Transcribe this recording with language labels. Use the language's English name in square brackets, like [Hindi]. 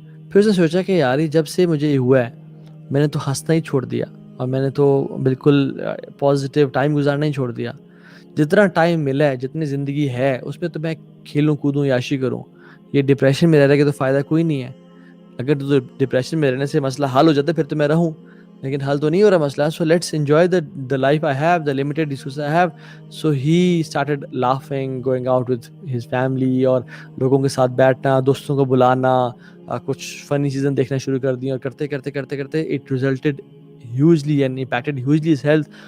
[Urdu] پھر اس نے سوچا کہ یار جب سے مجھے یہ ہوا ہے میں نے تو ہنسنا ہی چھوڑ دیا, اور میں نے تو بالکل پازیٹیو ٹائم گزارنا ہی چھوڑ دیا. جتنا ٹائم ملا ہے, جتنی زندگی ہے, اس میں تو میں کھیلوں کودوں, عیاشی کروں. یہ ڈپریشن میں رہنے کا تو فائدہ کوئی نہیں ہے. اگر تو ڈپریشن میں رہنے سے مسئلہ حل ہو جاتا ہے پھر تو میں رہوں, لیکن حل تو نہیں ہو رہا مسئلہ. [English] So let's enjoy the life I have, the limited resources I have. So he started laughing, going out with his family, [Urdu] اور لوگوں کے ساتھ بیٹھنا, دوستوں کو بلانا, کچھ فنی چیزیں دیکھنا شروع کر دی, اور کرتے کرتے کرتے کرتے [English] it resulted hugely and impacted hugely his health.